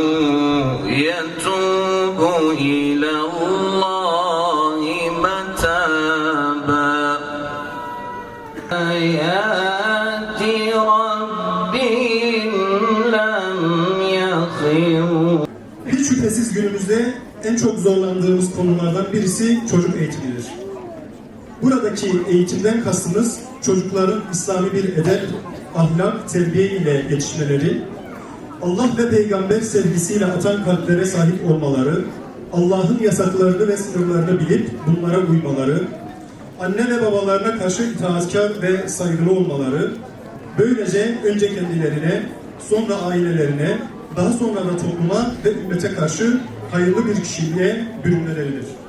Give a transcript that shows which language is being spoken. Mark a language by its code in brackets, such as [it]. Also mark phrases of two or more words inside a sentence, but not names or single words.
[ar] يتوب إلى الله متابا آيات ربهم لم يخروا. [tr] Hiç şüphesiz günümüzde en çok zorlandığımız konulardan birisi çocuk eğitimidir. Buradaki eğitimden kastımız çocukların İslami bir edep, ahlak, terbiye ile yetişmeleri, Allah ve peygamber sevgisiyle atan kalplere sahip olmaları, Allah'ın yasaklarını ve sınırlarını bilip bunlara uymaları, anne ve babalarına karşı itaatkar ve saygılı olmaları, böylece önce kendilerine, sonra ailelerine, daha sonra da topluma ve ümmete karşı hayırlı bir kişiliğe bürünmeleridir.